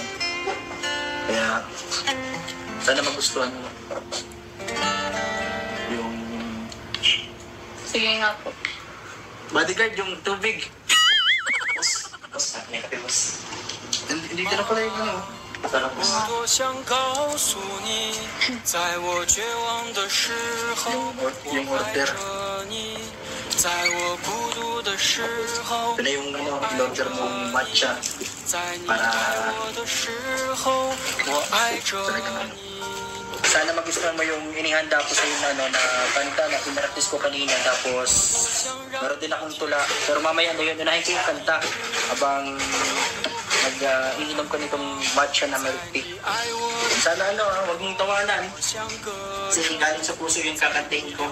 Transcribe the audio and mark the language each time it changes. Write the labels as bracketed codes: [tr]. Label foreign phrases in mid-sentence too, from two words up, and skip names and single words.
[tl] Kaya sana magustuhan mo yung Sige nga po. bodyguard, yung tubig. Boss, may kape, boss. Hindi ka na pala yung ano. Sarap, boss. [zh] 我多想告诉你，在我绝望的时候，我爱着你；在我孤独的时候， [tl] Ito na yung ano, in-order mong matcha. [zh] 在你爱我的时候，我爱着你。 [tl] Sana magustuhan mo yung inihanda ko sa yung ano, na kanta na pinaraktis ko kanina. Tapos meron din akong tula. Pero mamaya na yun, unahin ko yung kanta habang nag-iinom ko nitong matcha na [en] milk tea. [tl] Sana ano, huwag mong tawanan. Kasi galing sa puso yung kakantahin ko.